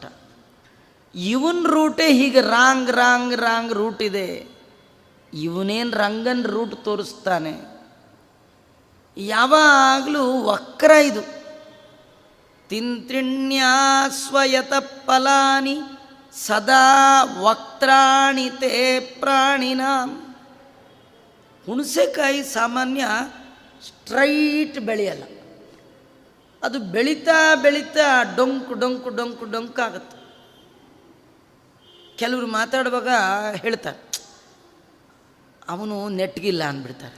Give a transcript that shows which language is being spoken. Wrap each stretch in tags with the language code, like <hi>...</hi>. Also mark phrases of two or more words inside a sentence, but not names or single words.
<kn>ಇವನ್ ರೂಟೇ ಹೀಗೆ</kn> <en>wrong wrong wrong route</en> <kn>ಇದೆ. ಇವನೇನು ರಂಗನ್ ರೂಟ್ ತೋರಿಸ್ತಾನೆ. ಯಾವಾಗಲೂ ವಕ್ರ ಇದು.</kn> <sa>ತಿಂತ್ರಿಣ್ಯಾಸ್ವಯತ ಫಲಾನಿ ಸದಾ ವಕ್ತ್ರಾಣಿ ತೇ ಪ್ರಾಣಿನಾಂ.</sa> <kn>ಹುಣಸೆಕಾಯಿ ಸಾಮಾನ್ಯ ಸ್ಟ್ರೈಟ್ ಬೆಳೆಯಲ್ಲ, ಅದು ಬೆಳೀತಾ ಬೆಳೀತಾ ಡೊಂಕು ಡೊಂಕು ಡೊಂಕು ಡೊಂಕಾಗುತ್ತೆ. ಕೆಲವರು ಮಾತಾಡುವಾಗ ಹೇಳ್ತಾರೆ, ಅವನು ನೆಟ್ಗಿಲ್ಲ ಅಂದ್ಬಿಡ್ತಾರೆ.</kn>